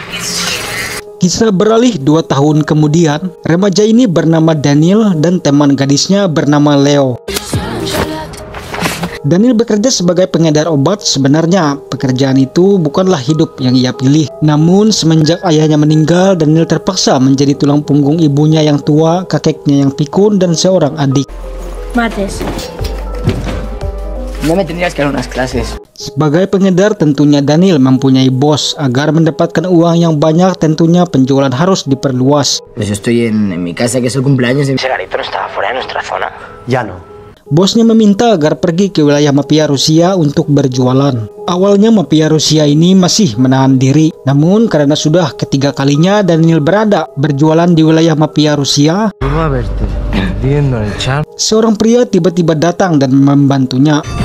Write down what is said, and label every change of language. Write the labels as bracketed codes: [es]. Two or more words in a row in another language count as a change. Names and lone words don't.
[id] Kisah beralih 2 tahun kemudian, remaja ini bernama Daniel dan teman gadisnya bernama Leo. Daniel bekerja sebagai pengedar obat. Sebenarnya pekerjaan itu bukanlah hidup yang ia pilih. Namun semenjak ayahnya meninggal, Daniel terpaksa menjadi tulang punggung ibunya yang tua, kakeknya yang pikun, dan seorang adik. [es] Mates. No me tendrías que dar unas clases. [id] Sebagai pengedar tentunya Daniel mempunyai bos. Agar mendapatkan uang yang banyak tentunya penjualan harus diperluas. [es] Pues yo estoy en mi casa, que es el cumpleaños de... Ese garito no estaba fuera de nuestra zona. Ya no. [id] Bosnya meminta agar pergi ke wilayah mafia Rusia untuk berjualan. Awalnya mafia Rusia ini masih menahan diri. Namun karena sudah ketiga kalinya Daniel berada berjualan di wilayah mafia Rusia, seorang pria tiba-tiba datang dan membantunya.